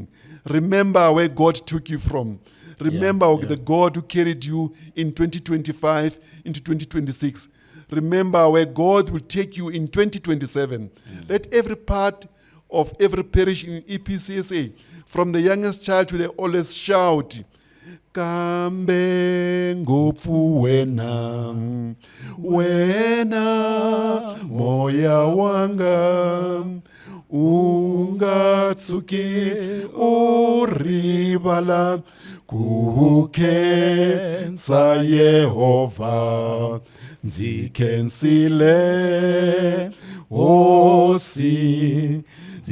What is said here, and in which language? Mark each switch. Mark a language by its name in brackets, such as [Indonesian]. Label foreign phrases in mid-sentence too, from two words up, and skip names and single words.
[English] Remember where God took you from. Remember the God who carried you in 2025 into 2026. Remember where God will take you in 2027. Let every part of every parish in EPCSA, from the youngest child to the oldest, shout, [Tsonga] Kambe ngopfu wena, wena moya wanga, ungatsuki uribala, kukensa Yehova, nzikensile osi,